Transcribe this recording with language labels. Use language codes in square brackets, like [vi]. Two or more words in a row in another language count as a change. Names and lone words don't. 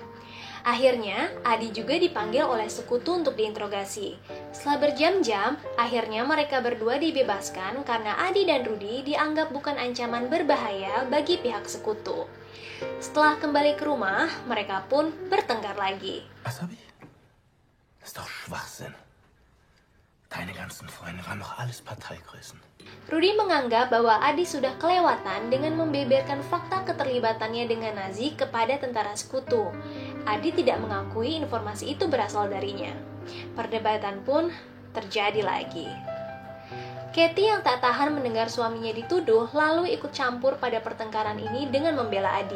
[id] Akhirnya, Adi juga dipanggil oleh sekutu untuk diinterogasi. Setelah berjam-jam, akhirnya mereka berdua dibebaskan karena Adi dan Rudy dianggap bukan ancaman berbahaya bagi pihak sekutu. Setelah kembali ke rumah, mereka pun bertengkar lagi. [de] Was hab ich? Das ist doch Schwachsinn. Deine ganzen Freunde waren doch alles Parteigrößen. [id] Rudy menganggap bahwa Adi sudah kelewatan dengan membeberkan fakta keterlibatannya dengan Nazi kepada tentara sekutu. Adi tidak mengakui informasi itu berasal darinya. Perdebatan pun terjadi lagi. Katie yang tak tahan mendengar suaminya dituduh lalu ikut campur pada pertengkaran ini dengan membela Adi.